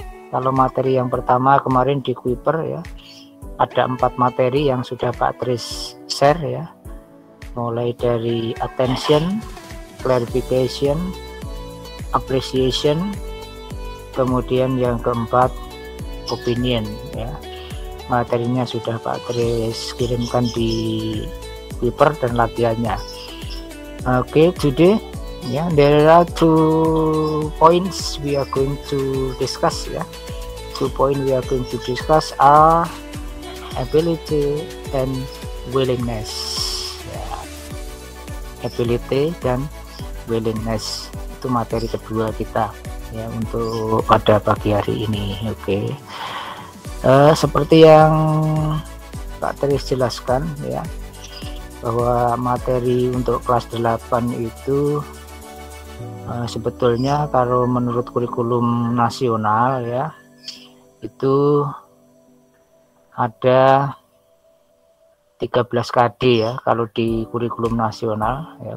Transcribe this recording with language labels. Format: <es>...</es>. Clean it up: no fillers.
<id>Kalau materi yang pertama kemarin di Kuiper ya, ada 4 materi yang sudah Pak Tris share ya, mulai dari attention, clarification, appreciation, kemudian yang keempat opinion ya. Materinya sudah Pak Tris kirimkan di Kuiper dan latihannya.</id> <en>Oke, today there are 2 points we are going to discuss ya. 2 points we are going to discuss are ability and willingness ya.</en> <id>Ability dan willingness itu materi kedua kita ya untuk pada pagi hari ini. Oke. Seperti yang Pak Tris jelaskan ya, bahwa materi untuk kelas 8 itu sebetulnya kalau menurut kurikulum nasional ya, itu ada 13 KD ya kalau di kurikulum nasional ya.</id>